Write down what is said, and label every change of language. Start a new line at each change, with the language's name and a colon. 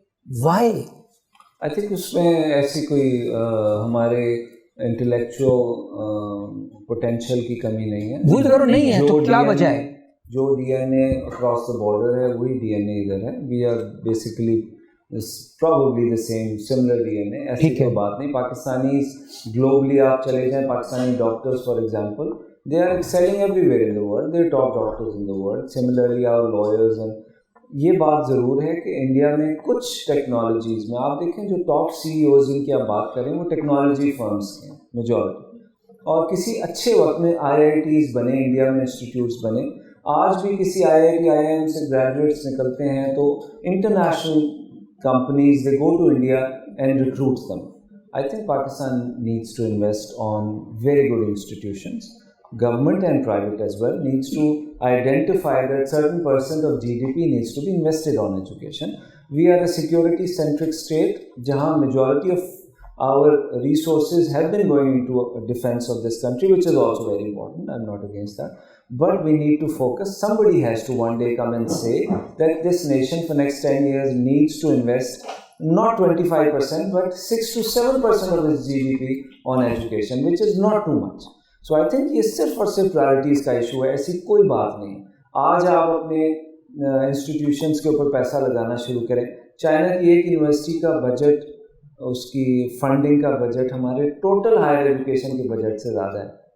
English: Why? I think
Urdu: اس میں ایسی کوئی ہمارے انٹلیکچوئل پوٹینشیل کی کمی نہیں ہے. وہ تو نہیں ہے, تو کیا وجہ ہے؟ جو D N a across the border ہے وہی ڈی این اے ادھر ہے.
English: We are basically probably the same similar D N A.
Urdu: ایسی کوئی بات نہیں. پاکستانی گلوبلی آپ چلے جائیں,
English: Pakistani doctors for example, they are excelling everywhere in the world, they are top doctors in the world. Similarly our lawyers.
Urdu: And یہ بات ضرور ہے کہ انڈیا میں کچھ ٹیکنالوجیز میں آپ دیکھیں جو ٹاپ سی ای اوز جن کی آپ بات کریں وہ ٹیکنالوجی فرمس کے ہیں میجورٹی, اور کسی اچھے وقت میں آئی آئی ٹیز بنے, انڈیا میں انسٹیٹیوٹس بنے. آج بھی کسی آئی آئی ٹی آئی ایم سے گریجویٹس نکلتے ہیں تو international companies
English: They go to India and recruit them. I think Pakistan needs to invest on very good institutions. Government and private as well needs to identify that certain percent of GDP needs to be invested on education. We are a security centric state
Urdu: jahan
English: majority of our resources have been going into a defense of this country, which is also very important. I'm not against that, but we need to focus. Somebody has to one day come and say that this nation for next 10 years needs to invest not 25% but 6 to 7% of its GDP on education, which is not too much. So I think
Urdu: یہ صرف اور صرف priorities کا issue ہے, ایسی کوئی بات نہیں. آج آپ اپنے انسٹیٹیوشنس کے اوپر پیسہ لگانا شروع کریں. چائنا کی ایک یونیورسٹی کا بجٹ, اس کی فنڈنگ کا بجٹ ہمارے ٹوٹل ہائر ایجوکیشن کے بجٹ سے زیادہ ہے.